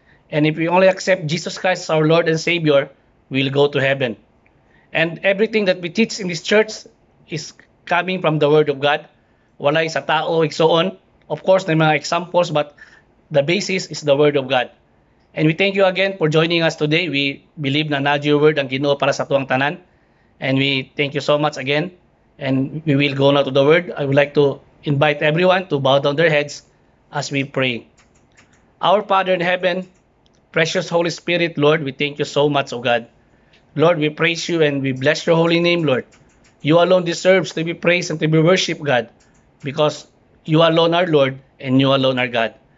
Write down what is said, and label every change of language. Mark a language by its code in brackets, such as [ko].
[en] And if we only accept Jesus Christ as our Lord and Savior, we'll go to heaven. And everything that we teach in this church is coming from the Word of God. [ceb] Walay sa tao, igsoon. [en] Of course, may mga examples, but the basis is the Word of God. And we thank you again for joining us today. We believe [ceb] na your word ang Ginoo para sa tuwang tanan. [en] And we thank you so much again. And we will go now to the Word. I would like to invite everyone to bow down their heads as we pray. Our Father in heaven, precious Holy Spirit, Lord, we thank you so much, O God. Lord, we praise you and we bless your holy name, Lord. You alone deserves to be praised and to be worshipped, God, because you alone are Lord and you alone are God.